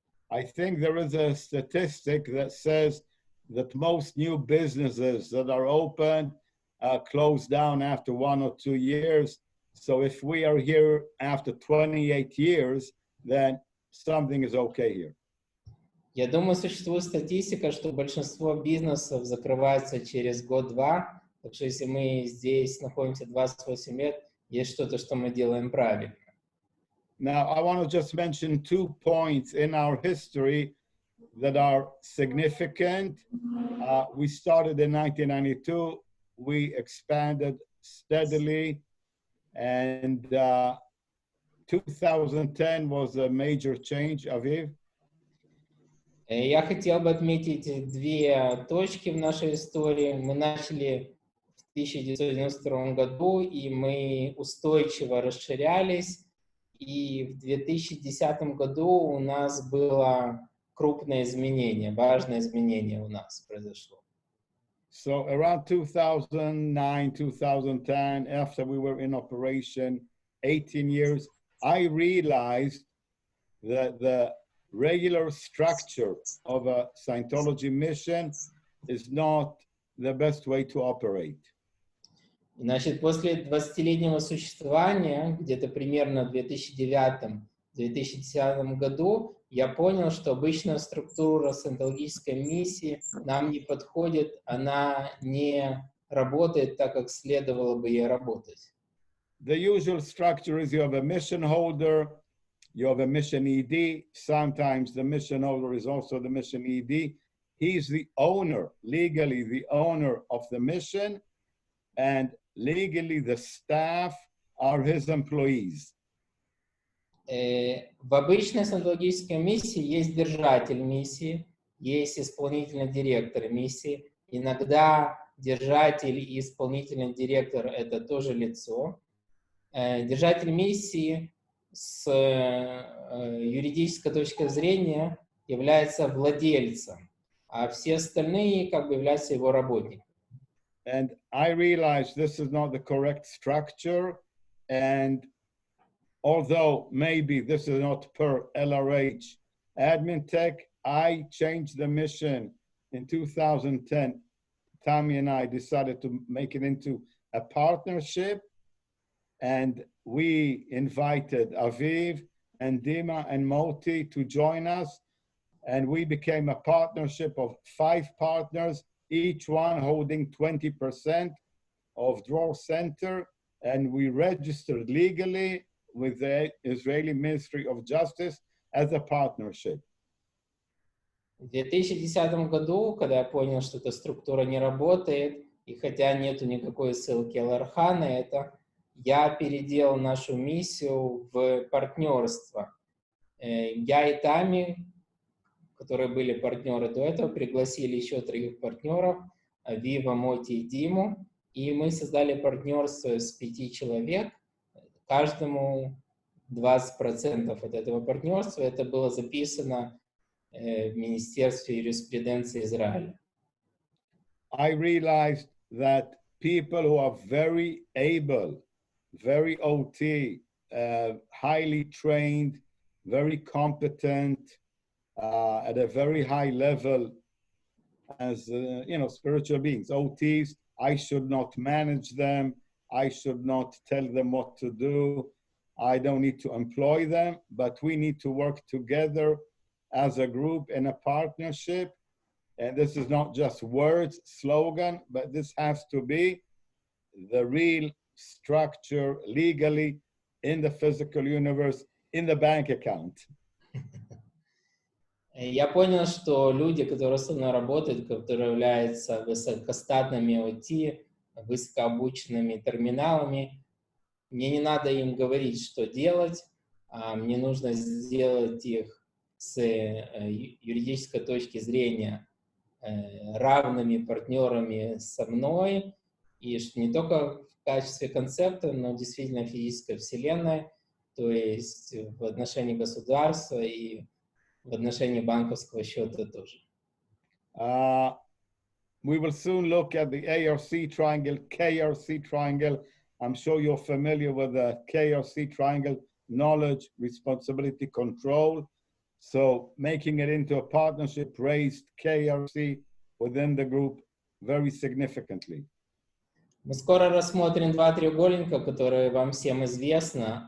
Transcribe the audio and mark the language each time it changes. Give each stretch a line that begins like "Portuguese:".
English: I think there is a statistic that says that most new businesses that are open close down after 1 or 2 years. So if we are here after 28 years, then something is okay here.
Russian: Я думаю, существует статистика, что большинство бизнесов закрывается через год-два. Так что если мы здесь находимся 28 лет, есть что-то, что мы делаем правильно.
English: Now, I want to just mention 2 points in our history that are significant. We started in 1992. We expanded steadily, and 2010 was a major change, Aviv.
Russian: Я хотел бы отметить 2 точки в нашей истории. Мы начали в 1992 году, и мы устойчиво расширялись. И в 2010 году у нас было крупное изменение, важное изменение у нас произошло.
English: So around 2009, 2010, after we were in operation 18 years, I realized that the regular structure of a Scientology mission is not the best way to operate.
Russian: Значит, после 20-летнего существования, где-то примерно в 2009-2010 году, я понял, что обычная структура саентологической миссии нам не подходит, она не работает так, как следовало бы ей работать.
English: The usual structure is you have a mission holder, you have a mission ED. Sometimes the mission holder is also the mission ED. He's the owner, legally the owner of the mission, and legally the staff are his employees.
Russian: В обычной саентологической миссии есть держатель миссии, есть исполнительный директор миссии. Иногда держатель и исполнительный директор — это тоже лицо. Держатель миссии с юридической точки зрения является владельцем, а все остальные как бы являются его работниками.
English: And I realized this is not the correct structure, and although maybe this is not per LRH admin tech, I changed the mission in 2010. Tammy and I decided to make it into a partnership, and we invited Aviv and Dima and Moti to join us, and we became a partnership of 5 partners, each one holding 20% of Dror Center, and we registered legally with the Israeli Ministry of Justice as a partnership.
Russian: В 2010 году, когда я понял, что эта структура не работает, и хотя нету никакой ссылки ЛРХ на это, я переделал нашу миссию в партнерство. Я и Тами, которые были партнеры до этого, пригласили еще 3 партнеров, Вива, Моти и Диму, и мы создали партнерство с 5 человек, каждому 20% от этого партнерства. Это было записано в Министерстве юриспруденции Израиля.
English: I realized that people who are very able, very OT, highly trained, very competent, at a very high level as, spiritual beings, OTs, I should not manage them. I should not tell them what to do. I don't need to employ them, but we need to work together as a group in a partnership. And this is not just words, slogan, but this has to be the real structure legally in the physical universe, in the bank account.
Russian: Я понял, что люди, которые со мной работают, которые являются высокостатными OT, высокообученными терминалами, мне не надо им говорить, что делать, а мне нужно сделать их с юридической точки зрения равными партнерами со мной, и не только в качестве концепта, но действительно физической вселенной, то есть в отношении государства и в отношении банковского счета тоже.
English: We will soon look at the ARC triangle, KRC triangle. I'm sure you're familiar with the KRC triangle, knowledge, responsibility, control. So making it into a partnership raised KRC within the group very significantly.
Russian: Мы скоро рассмотрим два треугольника, которые вам всем известны.